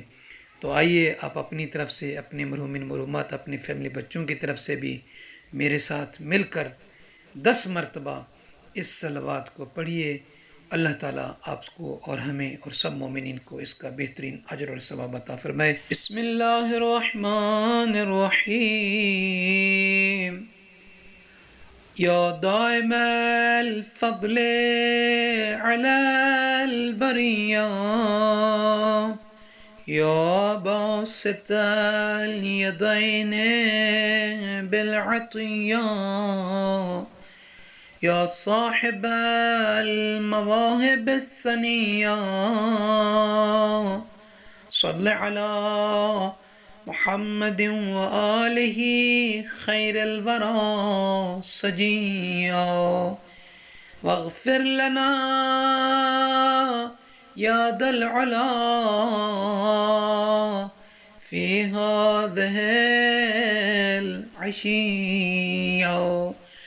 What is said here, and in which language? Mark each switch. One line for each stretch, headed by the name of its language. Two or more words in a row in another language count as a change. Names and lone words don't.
Hindi: तो आइए आप अपनी तरफ से, अपने मरहूमिन मरहूमात, अपने फैमिली बच्चों की तरफ से भी मेरे साथ मिलकर 10 मरतबा इस सलावत को पढ़िए। अल्लाह ताला आपको और हमें और सब मोमिनीन को इसका बेहतरीन अजर और सवाब अता फरमाए।
Arabic: بسم الله الرحمن الرحيم. يا دائم الفضل على البرية يا باسط اليدين بالعطية يا صاحب المواهب السنية صل على محمد وآله خير الورى سجية واغفر لنا يا ذا العلا في هذه العشية.